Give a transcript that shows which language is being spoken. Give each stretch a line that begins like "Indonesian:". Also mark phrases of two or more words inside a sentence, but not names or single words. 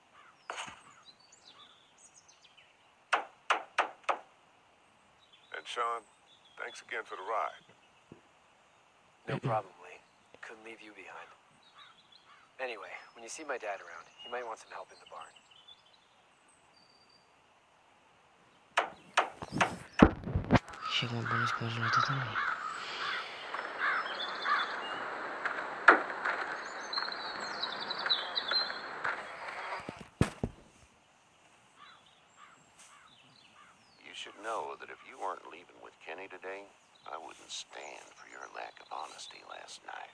English: And Sean, thanks again for the ride. No problem, Lee. Couldn't leave you behind. Anyway, when you see my dad around, he might want some help in the barn.
Romanian: Și acum bănuiesc că ajung la tata mea.
English: You should know that if you weren't leaving with Kenny today, I wouldn't stand for your lack of honesty last night.